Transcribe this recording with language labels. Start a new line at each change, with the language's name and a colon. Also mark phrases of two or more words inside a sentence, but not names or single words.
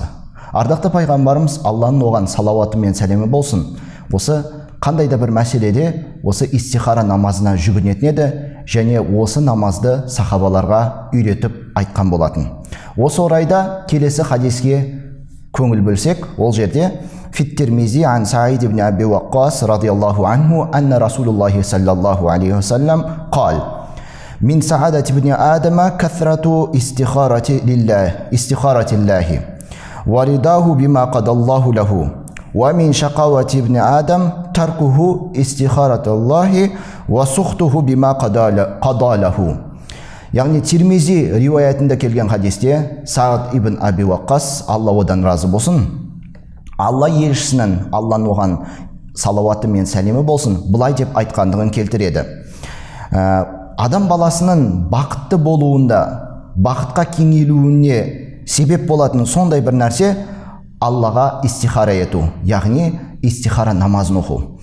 Kazakh: Ардақты пайғамбарымыз Алланың оған салауаты мен сәлемі болсын, осы қандай да бір мәселеде осы истихара намазына жүгінетін еді, және осы намазды сахабаларға үйретіп айтқан болатын. Осы орайда келесі хадиске көңіл бөлсек, ол жерде
Arabic: في الترمذي عن سعد بن أبي وقاص رضي الله عنه أن رسول الله صلى الله عليه وسلم قال من سعادة ابن آدم كثرة استخارة الله ورضاه بما قضى الله له. ومن شقاوة ابن آدم تركه استخارة الله وسخطه بما قضى له.
Kazakh: Яғни Тирмизи риуаятында келген хадисте Саад ибн Аби Ваққас, Алла одан разы болсын, Алла елшісінің, Алланың оған салауаты мен сәлемі болсын, бұлай деп айтқандығын келтіреді. Адам баласының бақытты болуында, бақытқа кеңеюіне себеп болатын сондай бір нәрсе Аллаға истихара ету, яғни истихара намазын оқу.